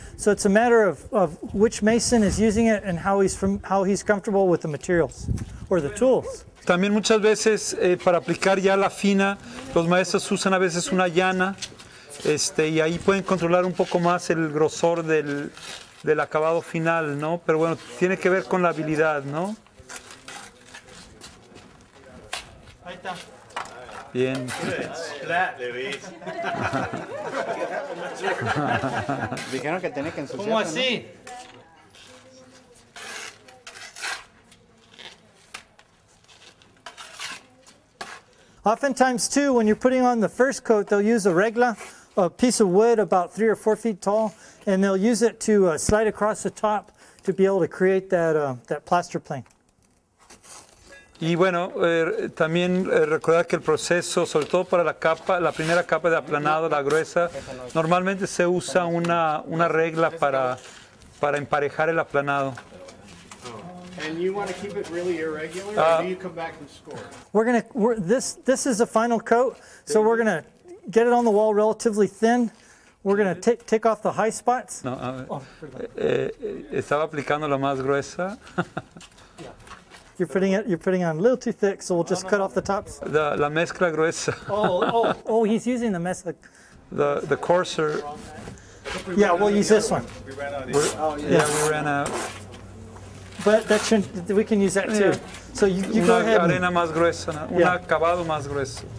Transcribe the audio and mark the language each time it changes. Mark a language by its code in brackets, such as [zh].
[en] So it's a matter of which mason is using it and how he's comfortable with the materials or the tools. [es] También muchas veces para aplicar ya la fina, los maestros usan a veces una llana y ahí pueden controlar un poco más el grosor del acabado final, ¿no? Pero bueno, tiene que ver con la habilidad, ¿no? Ahí está. Bien. Dijeron que tenía que ensuciarse. ¿Cómo así? [en] Oftentimes too, when you're putting on the first coat, they'll use a regla, a piece of wood about 3 or 4 feet tall, and they'll use it to slide across the top to be able to create that plaster plane. [es] Y bueno, también recordar que el proceso, sobre todo para la primera capa de aplanado, la gruesa, normalmente se usa una regla para emparejar el aplanado. [en] And you want to keep it really irregular, or do you come back and score? This is the final coat, so we're gonna get it on the wall relatively thin. We're gonna take off the high spots. [es] No, estaba aplicando la más gruesa. [en] You're putting on a little too thick, so we'll just cut off the tops. [es] La mezcla gruesa. [en] Oh, he's using the mezcla. The coarser. Yeah, we'll use this one. We ran out. But that shouldn't, we can use that too. Yeah. So you go ahead and, [es] arena más gruesa, un acabado más grueso.